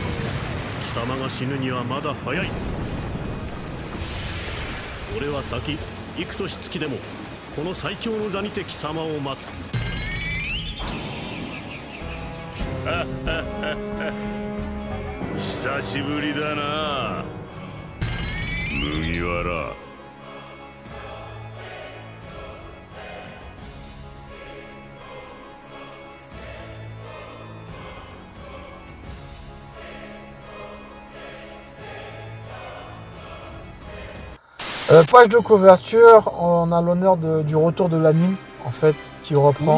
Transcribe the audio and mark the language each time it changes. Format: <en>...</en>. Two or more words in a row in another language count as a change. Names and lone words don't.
<ja>貴様が死ぬにはまだ早い。俺は先幾年月でもこの最強の座にて貴様を待つ。久しぶりだな麦わら。</ja> <fr>Page de couverture, on a l'honneur du retour de l'anime, en fait, qui reprend.</fr>